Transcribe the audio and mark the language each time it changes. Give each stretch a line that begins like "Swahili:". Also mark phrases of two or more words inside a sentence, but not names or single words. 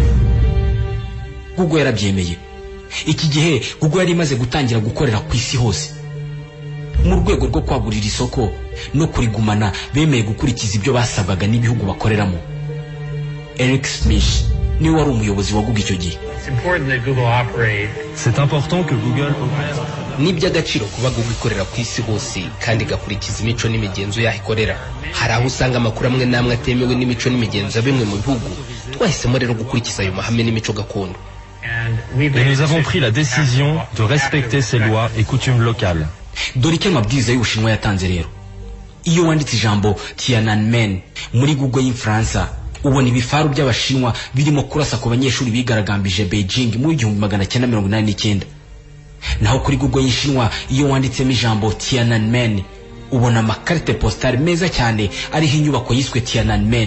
Kinyarwanda: Google yarabyemeye. Iki gihe Google yari imaze gutangira gukorera ku isi hose. Mu rwego rwo kwagurira isoko no kurigumana, bemeye gukurikiza ibyo basabwaga n'ibihugu bakoreramo. Eric Smith niwe wari umuyobozi wa Google icyo gihe.
French: C'est important que Google
Kinyarwanda: ni by'agaciro kuba Google ikorera ku isi hose kandi gakurikiza imico n'imigenzo yaho ikorera. Hari aho usanga amakuru amwe namwe atemewe n'imico n'imigenzo bimwe mu bihugu. Twahisemo rero gukurikiza ayo mahame n'imico gakondo.
French: Et nous avons pris la décision de respecter ces lois et coutumes locales.
Kinyarwanda: Dore icyo amabwiriza y'Ubushinwa yatanze rero. Iyo wanditse ijambo Tiananmen muri Google y'Ifaransa, ubona ibifaru by'Abashinwa birimo kurasa ku banyeshuri bigaragambije Beijing mu 1989. Naho kuri Google y'Ishinwa, iyo wanditsemo ijambo Tiananmen, ubona amakarite postale meza cyane ariho inyubako yiswe Tiananmen.